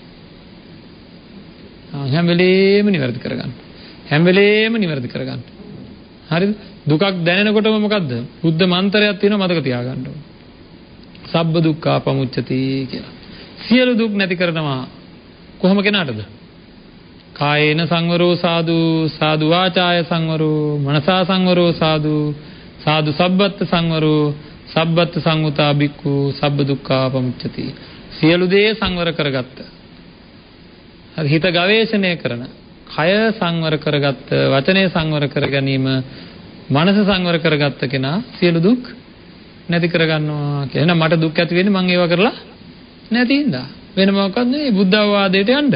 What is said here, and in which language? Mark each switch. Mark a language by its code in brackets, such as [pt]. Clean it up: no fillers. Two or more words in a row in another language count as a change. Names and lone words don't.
[si] හැම වෙලේම නිවැරදි කරගන්න. හැම වෙලේම නිවැරදි කරගන්න. හරිද? දුකක් දැනෙනකොටම මොකද්ද? බුද්ධ මන්ත්‍රයක් තියෙනවා මතක තියාගන්න ඕනේ. [pi] සබ්බ දුක්ඛා පමුච්චති [si] කියලා. සියලු දුක් නැති කරනවා කොහොම කෙනාටද? [pi] කායේන සංවරෝ සාදු සාදු වාචාය සංවරෝ මනසා සංවරෝ සාදු සාදු සබ්බත් සංවරෝ සබ්බත් සංඋතා බික්ඛු සබ්බ දුක්ඛා පමුච්චති. [si] සියලු දේ සංවර කරගත්ත. හිත ගවේෂණය කරන, කය සංවර කරගත්ත, වචනේ සංවර කර ගැනීම, මනස සංවර කරගත්ත කෙනා සියලු දුක් නැති කරගන්නවා කියලා. එහෙනම් මට දුක් ඇති වෙන්නේ මම ඒවා කරලා නැති හින්දා. වෙන මොකක්ද නෙවෙයි බුද්ධ අවවාදයට යන්න.